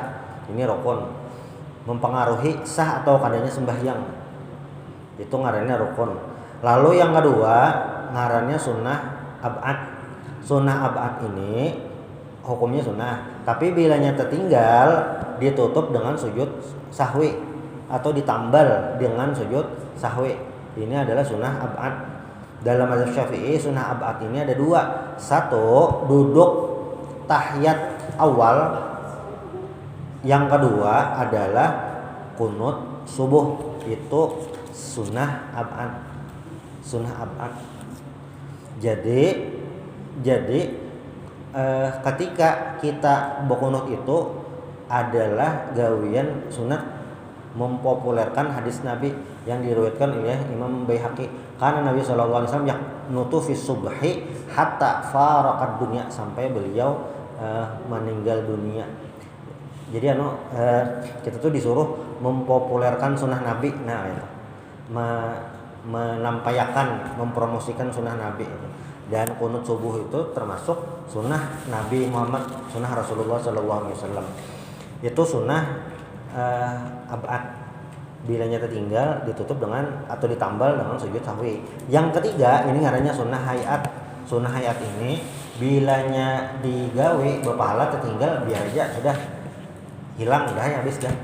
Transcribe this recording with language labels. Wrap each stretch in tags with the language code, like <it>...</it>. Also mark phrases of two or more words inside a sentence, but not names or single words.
<bjn>Ini rukun mempengaruhi sah atau kadanya sembahyang, itu ngarannya rukun. Lalu yang kedua ngarannya sunnah ab'ad. Sunnah ab'ad ini hukumnya sunnah, tapi bilanya tertinggal ditutup dengan sujud sahwi atau ditambal dengan sujud sahwi. Ini adalah sunnah ab'ad. Dalam mazhab Syafi'i sunnah ab'ad ini ada dua. Satu, duduk tahiyat awal. Yang kedua adalah kunut subuh. Itu sunnah ab'ad. Sunnah ab'ad. Jadi ketika kita berkunut itu adalah gawian sunat mempopulerkan hadis Nabi yang diriwayatkan oleh Imam Baihaqi, karena Nabi</bjn> <ar>صلى الله عليه وسلم يقنت في الصبح حتى فارق الدنيا,</ar> <bjn>sampai beliau meninggal dunia. Jadi kita tuh disuruh mempopulerkan sunnah Nabi, nah itu menampayakan, mempromosikan sunnah Nabi itu. Dan kunut subuh itu termasuk sunnah Nabi Muhammad, sunnah Rasulullah</bjn> <ar>صلى الله عليه وسلم.</ar> <bjn>Itu sunnah ab'ad. Bilanya tertinggal ditutup dengan atau ditambal dengan sujud sahwi. Yang ketiga ini ngarannya sunnah hayat. Sunnah hayat ini bilanya digawe berpahala tertinggal biar aja sudah hilang, udah habis dah.</bjn>